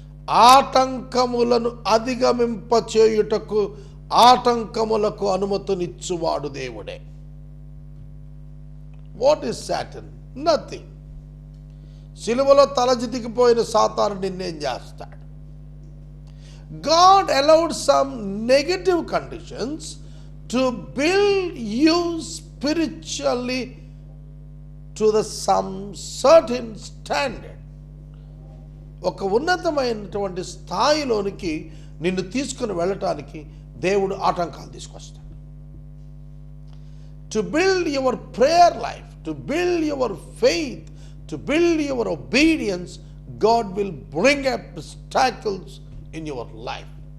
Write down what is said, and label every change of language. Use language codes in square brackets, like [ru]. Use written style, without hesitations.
[te] ఆటంకములను అధిగమింపచేయుటకు ఆటంకములకు అనుమతినిచ్చువాడు దేవుడే. [en] What is Satan? Nothing. [te] సిలువలో తలజితికిపోయిన సాతాను నిన్నేం చేస్తాడు? [en] God allowed some negative conditions to build you spiritually to some certain standard. [te] ఒక ఉన్నతమైనటువంటి స్థాయిలోనికి నిన్ను తీసుకుని వెళ్ళటానికి దేవుడు ఆటంకాలు తీసుకొస్తాడు. [en] To build your prayer life, to build your faith, to build your obedience, God will bring up obstacles in your life.